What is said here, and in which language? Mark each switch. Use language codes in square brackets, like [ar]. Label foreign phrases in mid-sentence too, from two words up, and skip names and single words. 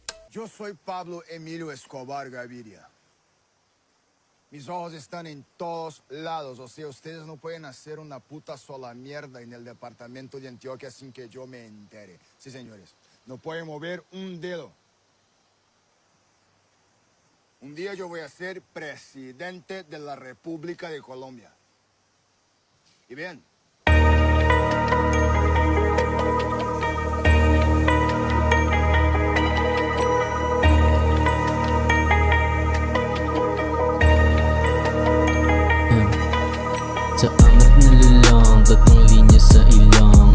[es] Yo soy Pablo Emilio Escobar Gaviria. Mis ojos están en todos lados, o sea, ustedes no pueden hacer una puta sola mierda en el departamento de Antioquia sin que yo me entere. Sí, señores, no pueden mover un dedo. Un día yo voy a ser presidente de la República de Colombia. Y bien, [tl] Sa angat na lulong, tatlong linya sa ilong.